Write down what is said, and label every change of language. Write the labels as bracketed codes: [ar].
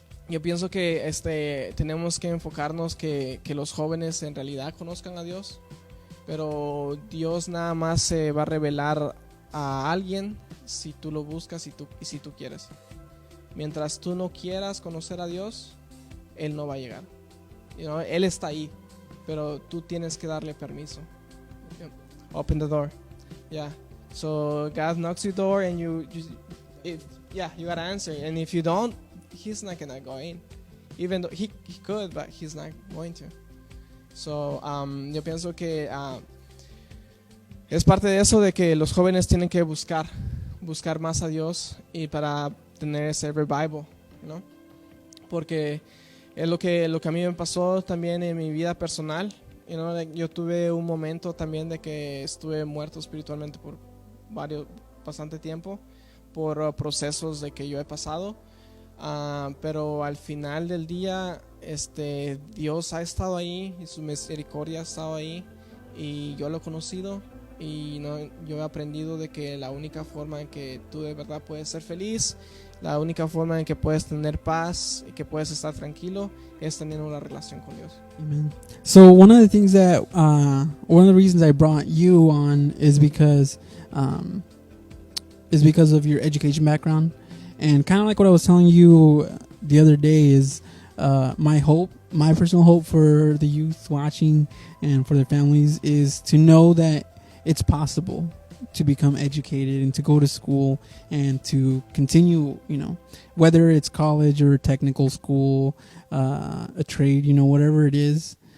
[es] Yo pienso que tenemos que enfocarnos que los jóvenes en realidad conozcan a Dios, pero Dios nada más se va a revelar a alguien si tú lo buscas y si tú quieres. Mientras tú no quieras conocer a Dios, Él no va a llegar. Él está ahí, pero tú tienes que darle permiso. [en] Open the door. Yeah. So God knocks your door and you gotta answer. And if you don't, He's not gonna go in. Even though he could, but He's not going to. [es] So yo pienso que es parte de eso, de que los jóvenes tienen que buscar más a Dios y para tener ese revival, ¿no? Porque es lo que a mí me pasó también en mi vida personal. Yo tuve un momento también de que estuve muerto espiritualmente por bastante tiempo, por procesos de que yo he pasado. Pero al final del día, Dios ha estado ahí y su misericordia ha estado ahí y yo lo he conocido y yo he aprendido de que la única forma en que tú de verdad puedes ser feliz, la única forma en que puedes tener paz y que puedes estar tranquilo es tener una relación con Dios. [en] Amen. So one of the things that one of the reasons I brought you on is because of your education background. And kind of like what I was telling you the other day is my personal hope for the youth watching and for their families is to know that it's possible to become educated and to go to school and to continue, whether it's college or technical school, a trade, whatever it is.